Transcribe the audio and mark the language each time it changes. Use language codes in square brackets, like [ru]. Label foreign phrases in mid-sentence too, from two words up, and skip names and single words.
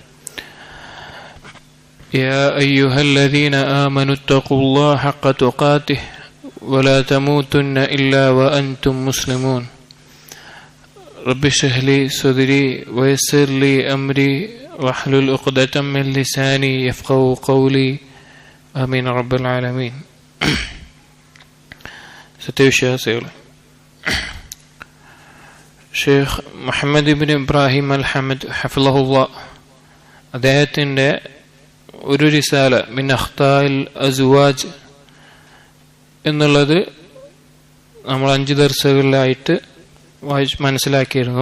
[ar] يا أيها الذين آمنوا اتقوا الله حق تقاته ولا تموتن إلا وأنتم مسلمون. رب اشرح لي صدري ويسر لي أمري واحلل عقدة من لساني يفقهوا قولي. آمين رب العالمين. [ml] സത്യവിശ്വാസികളെ, ഷെയ്ഖ് മുഹമ്മദ് ഇബ്നു ഇബ്രാഹിം അൽ ഹമദ് ഹഫിളഹുല്ലാ അദ്ദേഹത്തിൻ്റെ ഒരു റിസാല മിൻ അഖ്താഇൽ അസ്വാജ് എന്നുള്ളത് നമ്മൾ 5 ദർസുകളിലായിട്ട് മനസ്സിലാക്കിയിരുന്നു.